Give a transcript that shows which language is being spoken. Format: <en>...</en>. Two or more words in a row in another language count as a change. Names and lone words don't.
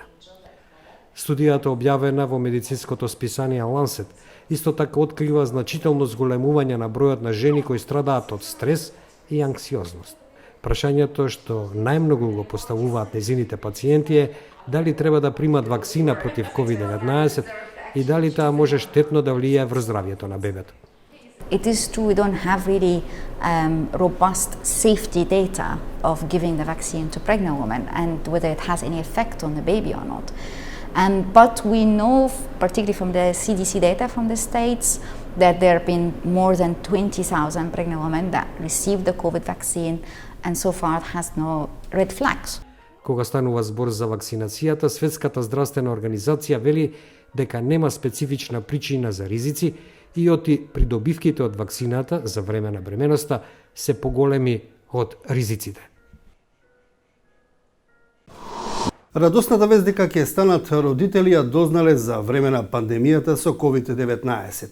<mk>Студијата објавена во медицинското списание Lancet исто така открива значително зголемување на бројот на жени кои страдаат од стрес и анксиозност. Прашањето што најмногу го поставуваат нејзините пациенти е дали треба да примат вакцина против COVID-19 и дали таа може штетно да влијае врз здравјето на бебето.</mk> <en>It is true we don't have really robust safety data of giving the vaccine to pregnant women and whether it has any effect on the baby or not. But we know, particularly from the CDC data from the States, that there have been more than 20,000 pregnant women that received the COVID vaccine, and so far it has no red flags.</en> <mk>Кога станува збор за вакцинацијата, Светската здравствена организација вели дека нема специфична причина за ризици и оти придобивките од вакцината за време на бременоста се поголеми од ризиците. Радосната вест дека ќе станат родители ја дознале за време на пандемијата со COVID-19.</mk>